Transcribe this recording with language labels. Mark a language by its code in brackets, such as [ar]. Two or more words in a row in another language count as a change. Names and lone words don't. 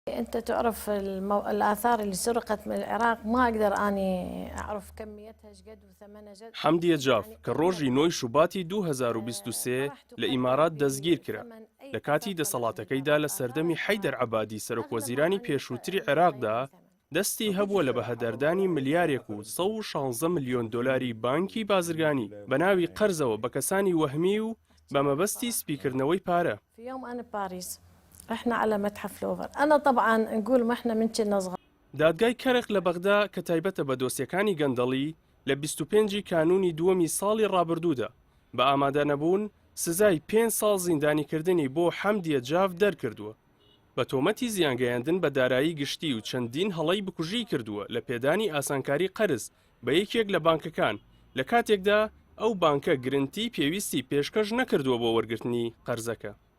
[ar] أنت تعرف الآثار اللي سرقت من العراق، ما أقدر أني أعرف كميتها إيش قد وثمنها جد. [ckb] حەمدیە جاف [ar] يعني [ckb] کە [ar] قمة [ckb] ڕۆژی 9 [ar] الضخم. [ckb] شوباتی 2023 [ar] ما راح [ckb] لە [ar] تقدر [ckb] ئیمارات دەستگیر کرا [ar] بثمن [ckb] لە [ar] أي [ckb] کاتی [ar] تصفى [ckb] دەسەڵاتەکەیدا لە [ar] للمجوهرات، لا [ckb] سەردەمی [ar] راح [ckb] حەیدەر عەبادی [ar] أغلبها [ckb] سەرۆکوەزیرانی [ar] عن [ckb] پێشووتری [ar] بغير أي [ckb] عێراقدا [ar] ثمن. [ckb] دەستی هەبووە لە بەهەدەردانی ملیارێک و 116 ملیۆن دۆلاری بانکی بازرگانی بە ناوی قەرزەوە بە کەسانی وەهمی و بە مەبەستی سپیکردنەوەی پارە. [ar] في يوم أنا بباريس رحنا على متحف لوفر، أنا طبعا نقول ما إحنا من كنا صغار. [ckb] دادگای کەرخ لە بەغدا کە تایبەتە بە دۆسیەکانی گەندەڵی لە 25 کانونی دووەمی ساڵی ڕابردوودا بە ئامادە نەبوون سزای 5 ساڵ زیندانیکردنی بۆ حەمدیە جاف دەرکردووە بە تۆمەتی زیانگەیاندن بە دارایی گشتی و چەندین هەڵەی بکوژی کردووە لە پێدانی ئاسانکاری قەرز بە یەکێک لە بانکەکان لە کاتێکدا ئەو بانکە گرنتی پێویستی پێشکەش نەکردووە بۆ وەرگرتنی قەرزەکە.